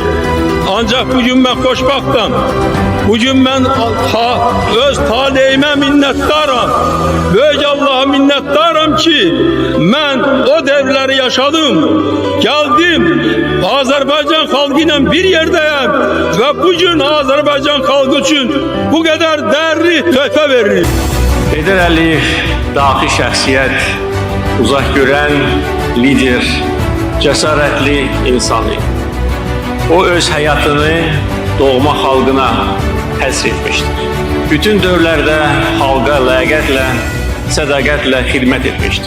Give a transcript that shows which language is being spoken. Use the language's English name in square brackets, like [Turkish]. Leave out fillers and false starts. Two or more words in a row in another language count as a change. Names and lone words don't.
[Turkish] Ancak bugün ben xoşbaxtam. Bugün ben öz talihime minnettarım. Böyük Allah'a minnettarım ki ben o devleri yaşadım. Geldim. Azerbaycan halkıyla bir yerdeyim. Ve bugün Azerbaycan halkı için bu kadar değerli töhfə veririm. [Azerbaijani] Heydər Əliyev dahi şəxsiyyət, uzaq görən lider, cəsarətli insanı. O öz həyatını doğma xalqına həsr etmişdir. Bütün dövrlərdə xalqa ləyaqətlə, sədaqətlə xidmət etmişdir.